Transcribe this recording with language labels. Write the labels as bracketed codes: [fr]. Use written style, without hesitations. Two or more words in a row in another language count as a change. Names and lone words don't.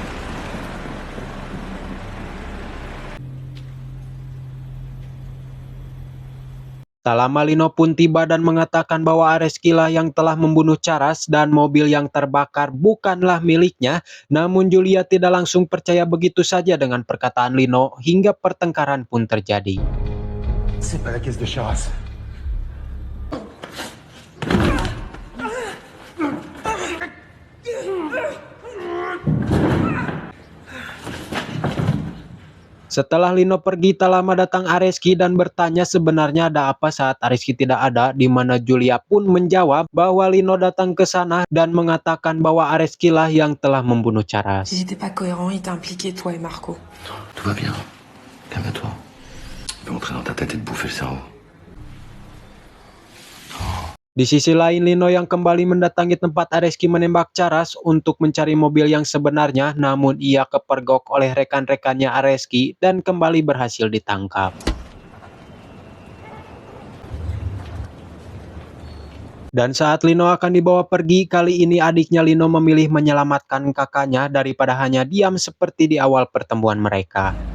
[id] Tak lama Lino pun tiba dan mengatakan bahwa Areski lah yang telah membunuh Charas dan mobil yang terbakar bukanlah miliknya. Namun Julia tidak langsung percaya begitu saja dengan perkataan Lino hingga pertengkaran pun terjadi. [fr] C'est pas la caisse de Charas. [id] Setelah Lino pergi, tak lama datang Areski dan bertanya sebenarnya ada apa saat Areski tidak ada, di mana Julia pun menjawab bahwa Lino datang ke sana dan mengatakan bahwa Areski lah yang telah membunuh Charas. [fr] Ils étaient pas cohérents, ils t'ont impliqué, toi et Marco. Tout va bien. Calme-toi. Je vais entrer dans ta tête et te bouffer le cerveau. [id] Di sisi lain, Lino yang kembali mendatangi tempat Areski menembak Charas untuk mencari mobil yang sebenarnya, namun ia kepergok oleh rekan-rekannya Areski dan kembali berhasil ditangkap. Dan saat Lino akan dibawa pergi, kali ini adiknya Lino memilih menyelamatkan kakaknya daripada hanya diam seperti di awal pertemuan mereka.